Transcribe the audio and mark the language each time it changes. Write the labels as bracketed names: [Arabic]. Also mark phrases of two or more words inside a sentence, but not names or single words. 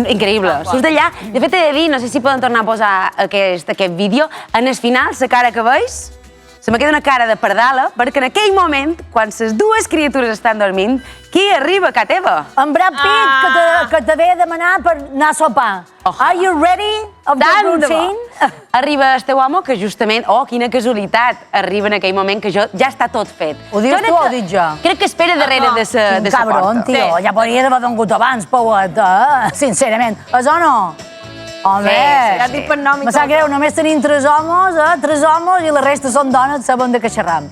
[Catalan] Increïble. Surts d'allà. De fet t'he de dir, no sé si poden tornar a posar aquest vídeo, en el final, la cara que veus, [Spanish] se me queda una cara [Catalan] de pardala, perquè en aquell moment, quan les dues criatures estan dormint, qui arriba a casa teva? En Brad Pitt, que te ve a demanar per anar a sopar. [English] Are you ready of the routine? [Catalan] Arriba el teu home, que justament, quina casualitat, arriba en aquell moment que ja està tot fet. Ho dius tu o ho dic jo? Crec que espera darrere de sa porta. Cabron, tio, ja podria haver vengut abans, Pauet, sincerament. És o no? Home, ja et dic per nom i me sap greu, només tenim 3 homes i la resta són dones, saben de què xerram.